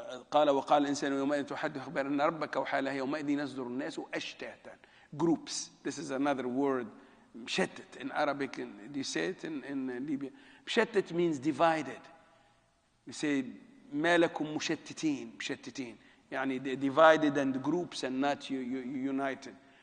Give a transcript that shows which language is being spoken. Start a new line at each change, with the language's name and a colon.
Arabic: قال وقال الإنسان يومئذ تحدث أخبار أن ربك أوحى لها يومئذ يصدر الناس أشتاتا.
English: Groups. This is another word. مشتت in Arabic. Do you say it in Libya? مشتت means divided. We say
Arabic: ما لكم مشتتين. يعني
English: divided and groups and not united.